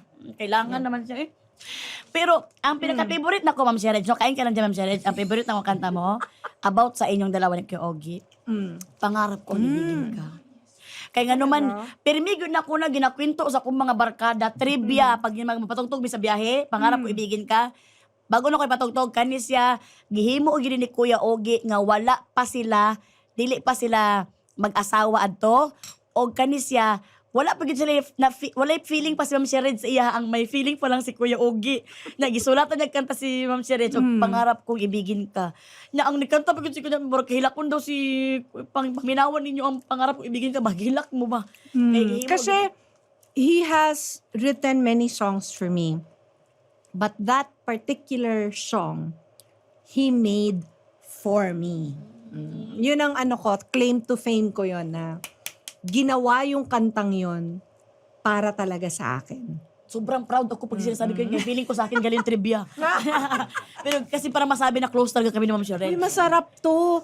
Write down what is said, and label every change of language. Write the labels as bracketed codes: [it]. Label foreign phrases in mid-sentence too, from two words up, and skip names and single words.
[tl] Kailangan naman siya eh. Pero, ang pinaka-favorite na ko, Ma'am Sherry, so kain ka lang dyan, Ma'am Sherry, ang favorite na ko kanta mo, about sa inyong dalawa ni Kuya Ogie, pangarap ko ibigin ka. [ceb] Kaya nga naman, permigod na ko na ginakwento sa akong mga barkada, trivia, pag magpatugtog mi sa biyahe, pangarap ko ibigin ka. Bago na ko ipatugtog, kanis siya, gihimo o gini ni Kuya Ogie nga wala pa sila, dili pa sila mag-asawa adto, o kanis siya, wala pa gid sila wala feeling pa si Ma'am Sherry sa iya, ang may feeling pa lang si Kuya Ogie. Nagisulatan niya kanta si Ma'am Sherry, so pangarap kong ibigin ka. Na ang nikanta pa gid si Kuya, murag kahilakon daw si pangminawan ninyo ang pangarap kong ibigin ka, mahilak mo ba? Kasi, [en] he has written many songs for me. But that particular song, he made for me. [tl] Yun ang [en] claim to fame [tl] ko yun na ginawa yung kantang yun para talaga sa akin. Sobrang proud ako pag sinasabi ko yun. Feeling ko sa akin galing trivia. Pero kasi para masabi na close talaga kami ni Ma'am Sherry. Ay, masarap to.